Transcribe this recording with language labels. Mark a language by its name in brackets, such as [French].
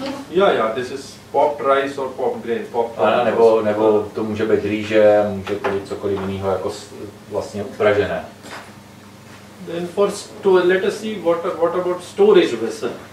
[English] Yeah, this is popped rice or popped grain. [Czech] Nebo to může být rýže, může to být cokoliv jiného jako vlastně upražené. [English] Then let us see what about storage vessel.